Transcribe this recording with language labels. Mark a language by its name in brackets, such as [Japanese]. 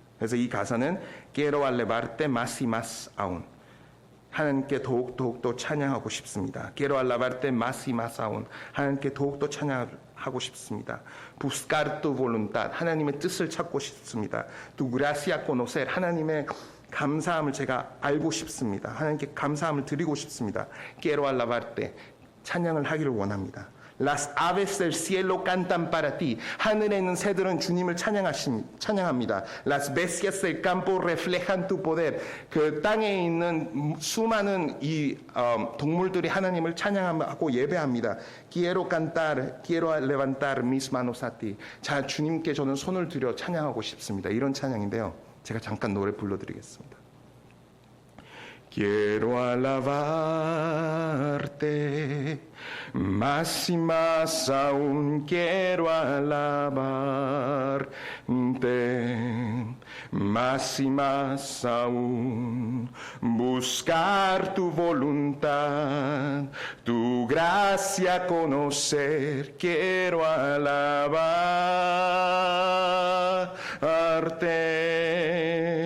[Korean] 그래서 이 가사는 [Spanish] quiero alabarte más y más aún. [Korean] 하나님께 더욱더 찬양하고 싶습니다. [Spanish] quiero alabarte más y más aún. [Korean] 하나님께 더욱더 찬양하고 싶습니다. [Spanish] buscar tu voluntad. [Korean] 하나님의 뜻을 찾고 싶습니다. [Spanish] tu gracia conocer. [Korean] 하나님의 감사함을 제가 알고 싶습니다. 하나님께 감사함을 드리고 싶습니다. [Spanish] quiero alabarte. [Korean] 찬양을 하기를 원합니다. [Spanish] Las aves del cielo cantan para ti. [Korean] 하늘에 있는 새들은 주님을 찬양합니다. [Spanish] Las bestias del campo reflejan tu poder. [Korean] 그 땅에 있는 수많은 이 동물들이 하나님을 찬양하고 예배합니다. [Spanish] Quiero cantar, quiero levantar mis manos a ti. [Korean] 자, 주님께 저는 손을 들여 찬양하고 싶습니다. 이런 찬양인데요. 제가 잠깐 노래 불러드리겠습니다. [Spanish] Quiero alabarte, más y más aún quiero alabarte, más y más aún buscar tu voluntad, tu gracia conocer, quiero alabarte.